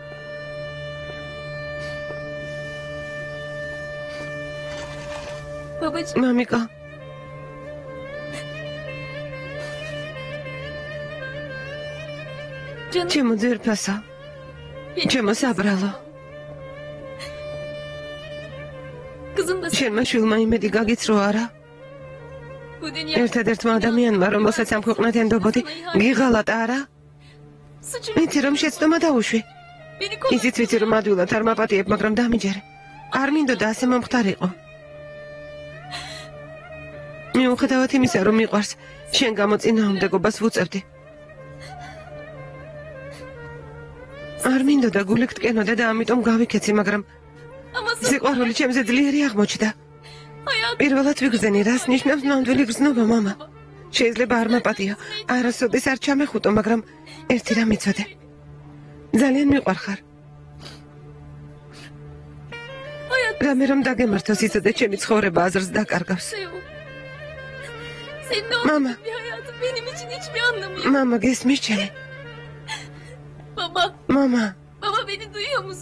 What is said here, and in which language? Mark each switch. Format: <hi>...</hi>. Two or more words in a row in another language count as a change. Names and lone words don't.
<ka>მამიკა. ჩემო ძერფასა. ჩემო საბრალო.</ka> <tr>Kızım da</tr> <ka>შენმა შვილმა იმედი გაგიც რო არა?</ka> <tr>bu dünya</tr> <ka>ერთადერთმა ადამიანმა, რომელსაც ამ ქვეყნად ენდობოდი, გიღალატა არა? suçum. იცი რომ შეცდომა დაუშვი.</ka> <tr>Beni koru.</tr> <ka>ისიც ვიცი რომ ადვილად არ მაპატიებ, მაგრამ დამიჯერე. არ მინდოდა ასე მომხდარიყო. მიუხედავად იმისა, რომ მიყვარს, შენ გამოწინააღმდეგობას ვუწევდი. არ მინდოდა გული გტკენოდა და ამიტომ გავიქეცი, მაგრამ</ka> <tr>Ama sen</tr> <ka>სიყვარული ჩემზე ძლიერი აღმოჩნდა. hayat პირველად ვიგრძენი, რას ნიშნავს ნამდვილი გრძნობა, მამა. შეიძლება არ მაპატიო, არასოდეს არ ჩამეხუტო, მაგრამ ერთი რამ იცოდე. ძალიან მიყვარხარ. რამე რომ დაგემართოს იცოდე, ჩემი ცხოვრება აზრს დაკარგავს.</ka> <tr>yok. Senin olmadığın</tr> <ka>Mama.</ka> <tr>bir hayatın benim için hiçbir anlamı yok.</tr> <ka>მამა, გესმის ჩემი? Baba, მამა,</ka> <tr>baba beni duyuyor musun?</tr>